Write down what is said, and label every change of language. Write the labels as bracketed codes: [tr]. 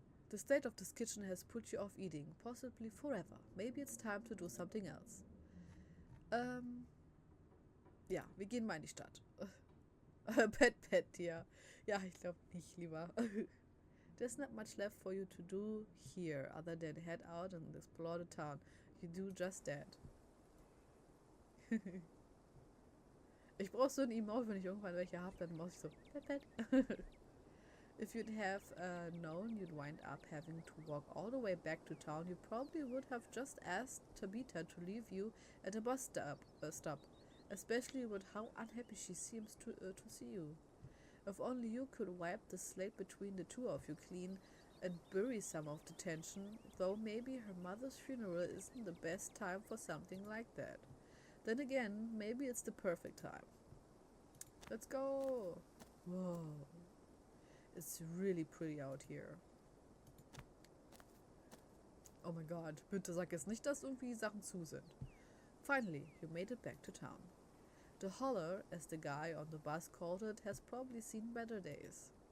[en] The state of this kitchen has put you off eating, possibly forever. Maybe it's time to do something else. [de] Ja, wir gehen mal in die Stadt. Pet, ja. Ja, ich glaube nicht, lieber. [en] There's not much left for you to do here, other than head out and explore the town. You do just that. [de] Ich brauche so ein Emote, wenn ich irgendwann welche habe, dann mache ich so Pet. [en] If you'd have known you'd wind up having to walk all the way back to town, you probably would have just asked Tabitha to leave you at a bus stop, especially with how unhappy she seems to see you. If only you could wipe the slate between the two of you clean and bury some of the tension, though maybe her mother's funeral isn't the best time for something like that. Then again, maybe it's the perfect time. Let's go! Whoa. It's really pretty out here. [de] Oh my god, bitte sag jetzt nicht, dass irgendwie Sachen zu sind. [en] Finally, you made it back to town. The Holler, as the guy on the bus called it, has probably seen better days.